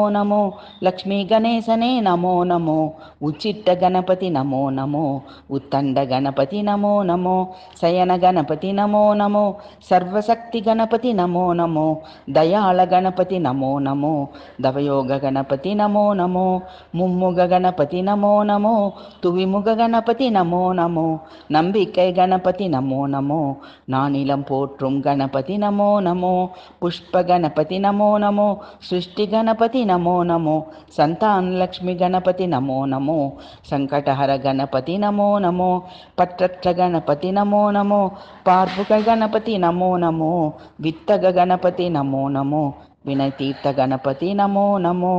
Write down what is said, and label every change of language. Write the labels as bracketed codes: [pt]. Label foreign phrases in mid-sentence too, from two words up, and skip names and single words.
[te] నమో, లక్ష్మీ గణేశనే నమో నమో, ఉచ్చిట్ట గణపతి నమో నమో, ఉత్తండ గణపతి నమో నమో, శయన గణపతి నమో నమో, సర్వశక్తి గణపతి నమో నమో, దయాళ గణపతి నమో నమో, దవయోగ గణపతి నమో నమో, ముమ్ముగ గణపతి నమో నమో, తువిముగ గణపతి నమో నమో, [ta] நம்பிக்கை கணபதி நமோ நமோ, நானிலம் போற்றும் கணபதி நமோ நமோ, புஷ்ப கணபதி நமோ நமோ, சிருஷ்டி கணபதி நமோ நமோ, சந்தான் லக்ஷ்மி கணபதி நமோ நமோ, சங்கடஹர கணபதி நமோ நமோ, பற்றற்ற கணபதி நமோ நமோ, பார்ப்புக கணபதி நமோ நமோ, வித்தக கணபதி நமோ நமோ, வினை தீர்த்த கணபதி நமோ நமோ.